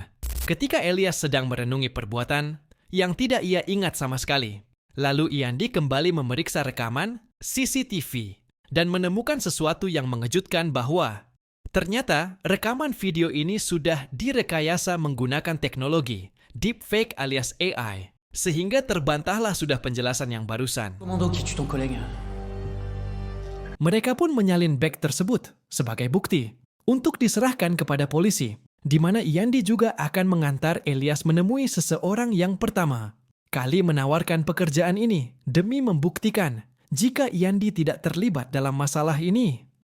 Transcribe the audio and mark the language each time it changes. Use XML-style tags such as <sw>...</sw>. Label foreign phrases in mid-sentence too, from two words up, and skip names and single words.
<id>Ketika Elias sedang merenungi perbuatan yang tidak ia ingat sama sekali, lalu Yandi kembali memeriksa rekaman CCTV dan menemukan sesuatu yang mengejutkan bahwa ternyata rekaman video ini sudah direkayasa menggunakan teknologi deepfake alias AI, sehingga terbantahlah sudah penjelasan yang barusan.</id> <fr>Commando qui tue ton collègue.</fr> <id>Mereka pun menyalin bag tersebut sebagai bukti untuk diserahkan kepada polisi, di mana Yandi juga akan mengantar Elias menemui seseorang yang pertama kali menawarkan pekerjaan ini demi membuktikan jika Yandi tidak terlibat dalam masalah ini.</id>